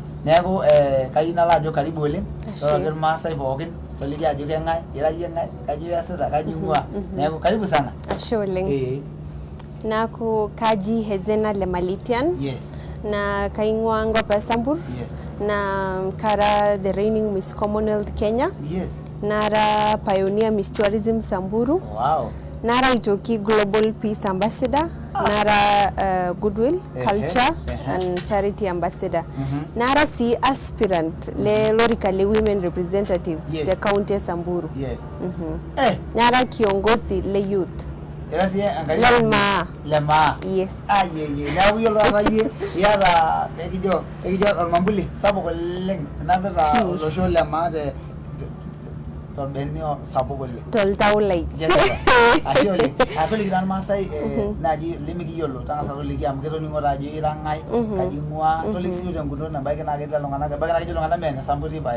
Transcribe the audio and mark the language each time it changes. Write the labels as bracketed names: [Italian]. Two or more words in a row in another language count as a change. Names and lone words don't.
[Masai] Neeku kayieu nalo ajo karibu oleng tooroki irmaasai pookin toliki ajo keng'ae, ira yie ng'ae, kaji eesita, kaji ing'ua. Neeku [Swahili] karibu sana. [Masai] Ashe oleng. Naku kaji Hezena Lemaletian. [English] Yes. [Masai] Na kaing'ua enkop e Samburu. [English] Yes. [Masai] Na kara [English] the reigning Miss Commonwealth Kenya. Yes. [Masai] Nara pioneer Miss Tourism Samburu. [English] Wow. [Masai] Nara itoki Global Peace Ambassador. Nara Goodwill, Culture and Charity Ambassador. Nara si Aspirant le lorika le [English] Women Representative the County of Samburu. Yes. [Masai] Nara kiongozi le youth. Gracias, [English] Lema. Yes. [Masai] Ye. Ya wiyo la ye. Ya la ekijo ormambuli sapuk oleng. Napita olosho Lema de Tolbenio sapuk oleng. Toltaulai. Yes. Ashe oleng. Atoli kitan Maasai naji limikiyiolo tang'asa toliki amu ketoning'o ajo ira ng'ae, kaji ing'ua, toliki sii tenguton ebaiki naa ketii iltung'anak ebaiki naa ketii iltung'anak mee ine Samburu pae.